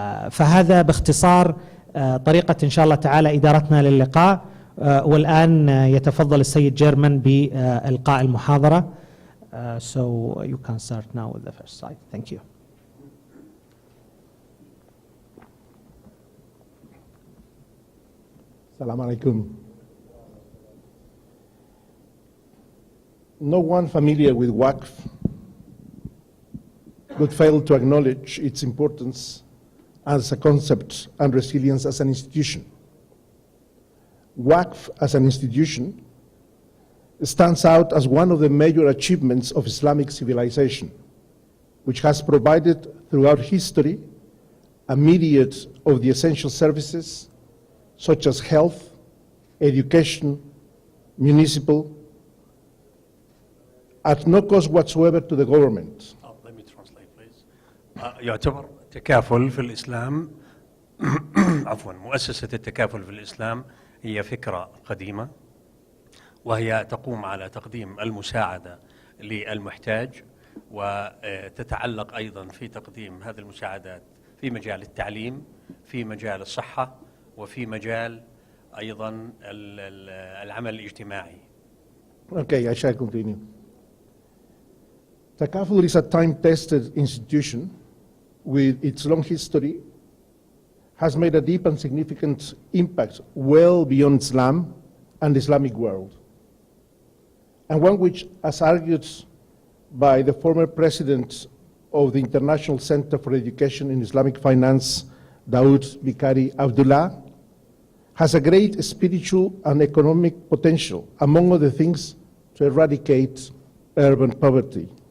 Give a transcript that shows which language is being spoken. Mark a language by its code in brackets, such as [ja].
[ar] فهذا باختصار طريقة إن شاء الله تعالى إدارتنا للقاء. والآن يتفضل السيد جيرمان بإلقاء المحاضرة. [en] So you can start now with the first slide. Thank you. Assalamu alaikum. No one familiar with Waqf could fail to acknowledge its importance as a concept and resilience as an institution. Waqf as an institution stands out as one of the major achievements of Islamic civilization, which has provided throughout history a myriad of the essential services such as health, education, municipal, at no cost whatsoever to the government. Let me translate, please. [ar] يعتبر التكافل في الإسلام عفوا مؤسسة التكافل في الإسلام هي فكرة قديمة، وهي تقوم على تقديم المساعدة للمحتاج، وتتعلق أيضا في تقديم هذه المساعدات في مجال التعليم، في مجال الصحة، وفي مجال أيضا العمل الاجتماعي. [en] Okay, I shall continue. Takaful is a time-tested institution with its long history, has made a deep and significant impact well beyond Islam and the Islamic world, and one which, as argued by the former president of the International Center for Education in Islamic Finance, Daoud Bikari Abdullah, has a great spiritual and economic potential, among other things, to eradicate urban poverty.